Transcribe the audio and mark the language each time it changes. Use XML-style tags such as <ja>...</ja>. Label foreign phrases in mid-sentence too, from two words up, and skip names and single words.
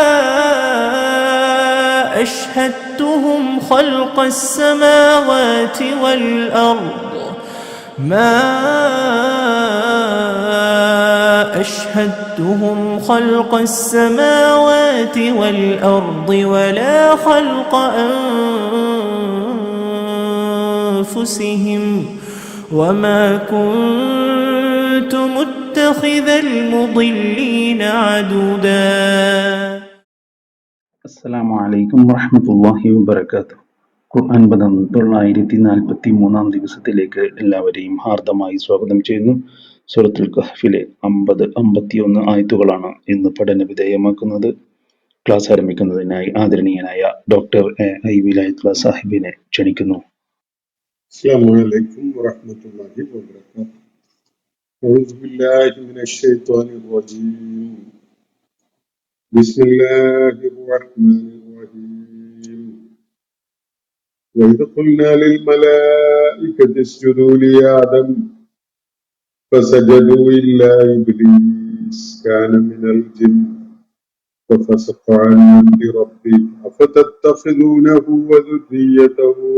<ar>أشهدتهم خلق السماوات والأرض ولا خلق أنفسهم وما كنت متخذ المضلين عضدا. السلام عليكم ورحمة الله وبركاته.</ar> <ml>ഖുർആൻ പദം 943 ദിവസത്തിലേക്ക് എല്ലാവരെയും ഹാർദമായി സ്വാഗതം ചെയ്യുന്നു. സൂറത്തുൽ കഹ്ഫിലെ 50-51 ആയത്തുകളാണ് ഇന്ന് പഠന വിധേയമാക്കുന്നത്. ക്ലാസ് ആരംഭിക്കുന്നതിനായി ആദരണീയനായ ഡോക്ടർ ഐ വിലായത്തുള്ള സാഹിബിനെ ക്ഷണിക്കുന്നു.</ml> <ar>السلام عليكم ورحمة الله وبركاته. أعوذ بالله من الشيطان الرجيم. بسم الله الرحمن الرحيم. وإذ قلنا للملائكة اسجدوا لآدم فسجدوا إلا إبليس كان من الجن ففسق عن أمر ربه أفتتخذونه وذريته</ar>